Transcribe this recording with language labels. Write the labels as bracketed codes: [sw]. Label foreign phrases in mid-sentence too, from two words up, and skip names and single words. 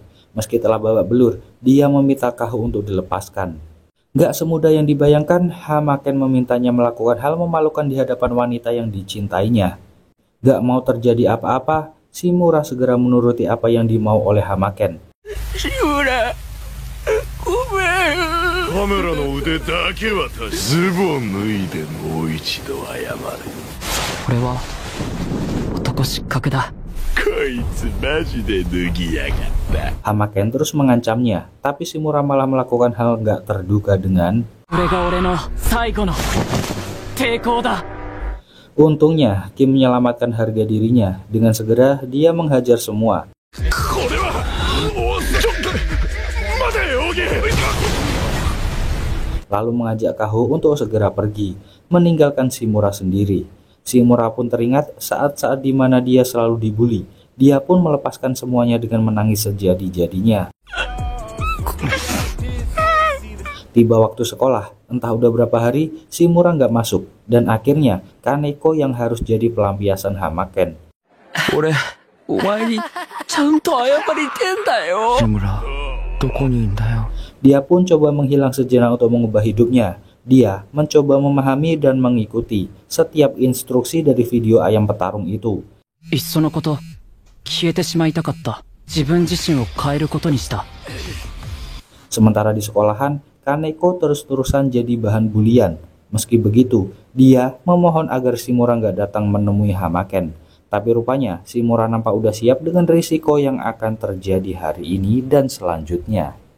[id] Meski telah babak belur, dia meminta Kaho untuk dilepaskan. Gak semudah yang dibayangkan, Hamaken memintanya melakukan hal memalukan di hadapan wanita yang dicintainya. Gak mau terjadi apa-apa, Shimura segera menuruti apa yang dimau oleh Hamaken. Shimura, [ja] カメラの腕だけは確か、ズボン脱いでもう一度謝れ。これは男失格だ。こいつマジで脱ぎやがった。 [id] Hamaken terus mengancamnya, tapi Shimura malah melakukan hal gak terduga dengan... [ja] これが俺の最後の抵抗だ。 [id] Untungnya, Kim menyelamatkan harga dirinya. Dengan segera, dia menghajar semua. [ja] これは、ちょっと待てよ、オギ。 [id] Lalu mengajak Kaho untuk segera pergi, meninggalkan Shimura sendiri. Shimura pun teringat saat-saat di mana dia selalu dibully. Dia pun melepaskan semuanya dengan menangis sejadi-jadinya. Tiba waktu sekolah, entah udah berapa hari, Shimura nggak masuk. Dan akhirnya, Kaneko yang harus jadi pelampiasan Hamaken. [ja] 俺、お前にちゃんと謝りてんだよ。Shimura, どこにいんだよ。 [id] Dia pun coba menghilang sejenak untuk mengubah hidupnya. Dia mencoba memahami dan mengikuti setiap instruksi dari video ayam petarung itu. [ja] いっそのこと、消えてしまいたかった。自分自身を変えることにした。 [id] Sementara di sekolahan, Kaneko terus-terusan jadi bahan bulian. Meski begitu, dia memohon agar Shimura nggak datang menemui Hamaken. Tapi rupanya Shimura nampak udah siap dengan risiko yang akan terjadi hari ini dan selanjutnya.